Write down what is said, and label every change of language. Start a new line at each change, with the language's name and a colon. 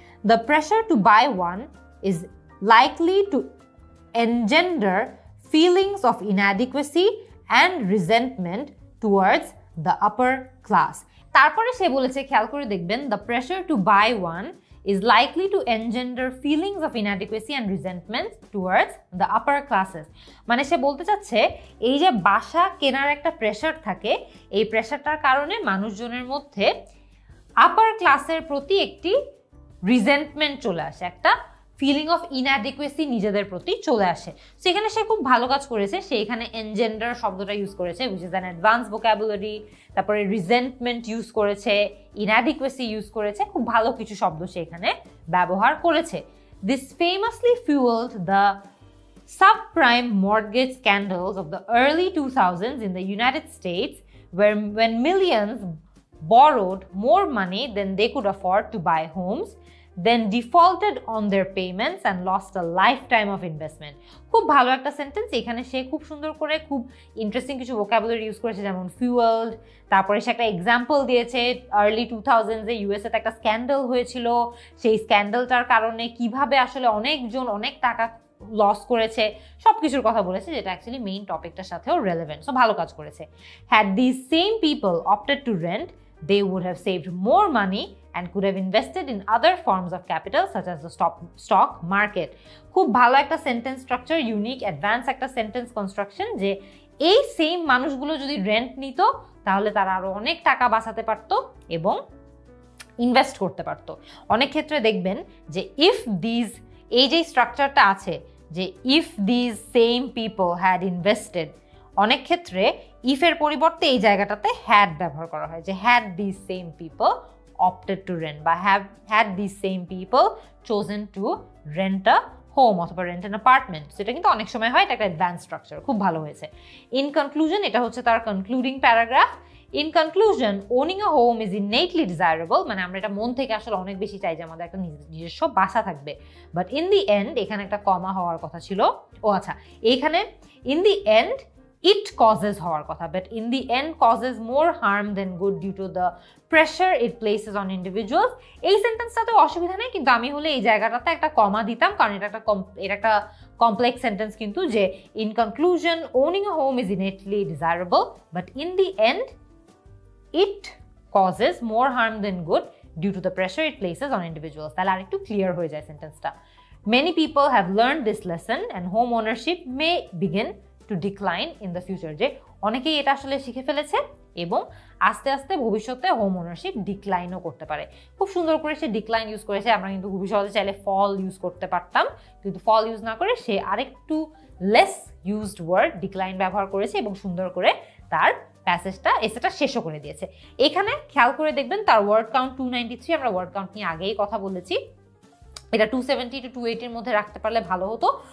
English: The pressure to buy one is likely to engender feelings of inadequacy and resentment towards the upper class.
Bangla: তারপরে সে বলেছে, খেয়াল করে দেখবেন,
English: the pressure to buy one is likely to engender feelings of inadequacy and resentment towards the upper classes.
Bangla: মানে সে বলতে চাচ্ছে এই যে বাসা কেনার একটা প্রেশার থাকে, এই প্রেশারটার কারণে মানুষজনের মধ্যে আপার ক্লাসের প্রতি একটি রিজেন্টমেন্ট চলে আসে, একটা ফিলিং অফ ইনঅ্যাডিকুয়েসি নিজেদের প্রতি চলে আসে। সেখানে সে খুব ভালো কাজ করেছে, সে এখানে এনজেন্ডার শব্দটা ইউজ করেছে,
English: which is an advance vocabulary,
Bangla: তারপরে রিজেন্টমেন্ট ইউজ করেছে, ইনঅ্যাডিকুয়েসি ইউজ করেছে, খুব ভালো কিছু শব্দ সে এখানে ব্যবহার করেছে।
English: This famously fuelled the subprime mortgage scandals of the early 2000s in the United States, when millions borrowed more money than they could afford to buy homes, then defaulted on their payments and lost a lifetime of investment.
Bangla: খুব ভালো একটা sentence. এখানে সে খুব সুন্দর করে খুব interesting কিছু vocabulary use করেছে, যেমন ফুয়েলড, তারপরে সে একটা এক্সাম্পল দিয়েছে আর্লি 2000s-এ ইউএসএতে একটা স্ক্যান্ডাল হয়েছিল, সেই স্ক্যান্ডালটার কারণে কিভাবে আসলে অনেকজন অনেক টাকা লস করেছে, সব কিছুর কথা বলেছে, যেটা অ্যাকচুয়ালি মেইন টপিকটার সাথেও রেলেভেন্ট। সো ভালো কাজ করেছে।
English: Had this same people opted to rent, they would have saved more money and could have invested in other forms of capital such as the stock market.
Bangla: খুব ভালো একটা সেন্টেন্স স্ট্রাকচার, ইউনিক অ্যাডভান্স একটা sentence construction, যে এই same মানুষগুলো যদি rent নিত তাহলে তারা আরো অনেক টাকা বাঁচাতে পারত এবং ইনভেস্ট করতে পারত। অনেক ক্ষেত্রে দেখবেন যে এই যে স্ট্রাকচারটা আছে, যে
English: if these same people had invested,
Bangla: অনেক ক্ষেত্রে ইফের পরিবর্তে এই জায়গাটাতে হ্যাড ব্যবহার করা হয়, যে
English: had this same people opted to rent,
Bangla: বা
English: Had this same people chosen to rent a home অথবা rent an apartment.
Bangla: সেটা কিন্তু অনেক সময় হয়, এটা একটা অ্যাডভান্স স্ট্রাকচার, খুব ভালো হয়েছে। ইন কনক্লুশন, এটা হচ্ছে তার concluding paragraph.
English: in conclusion, owning a home is innately desirable,
Bangla: মানে আমরা এটা মন থেকে আসলে অনেক বেশি চাই যে আমাদের একটা নিজস্ব বাসা থাকবে, বাট ইন দি এন্ড, এখানে একটা কমা হওয়ার কথা ছিল, ও আচ্ছা, এইখানে in the end it causes হওয়ার কথা,
English: but in the end causes more harm than good due to the pressure it places on individuals.
Bangla: এই সেন্টেন্সটাতে অসুবিধা নেই, কিন্তু আমি হলে এই জায়গাটাতে একটা কমা দিতাম, কারণ এটা একটা কমপ্লেক্স সেন্টেন্স, কিন্তু যে
English: in conclusion owning a home is innately desirable, but in the end it causes more harm than good due to the pressure it places on individuals.
Bangla: তাহলে আরেকটু ক্লিয়ার হয়ে যায় সেন্টেন্সটা।
English: Many people have learned this lesson and home ownership may begin to decline in the future,
Bangla: যে অনেকেই এটা আসলে শিখে ফেলেছে এবং আস্তে আস্তে ভবিষ্যতে হোম ওনারশিপ ডিক্লাইনও করতে পারে। খুব সুন্দর করে সে ডিক্লাইন ইউজ করেছে, আমরা কিন্তু খুবই সহজে চাইলে ফল ইউজ করতে পারতাম, কিন্তু ফল ইউজ না করে সে আরেকটু লেস ইউজড ওয়ার্ড ডিক্লাইন ব্যবহার করেছে এবং সুন্দর করে তার এসেটা শেষও করে দিয়েছে। এখানে খেয়াল করে দেখবেন তার ওয়ার্ড কাউন্ট 293, আমরা ওয়ার্ড কাউন্ট নিয়ে আগেই কথা বলেছি, এটা 270 to 280 এর মধ্যে রাখতে পারলে ভালো হতো।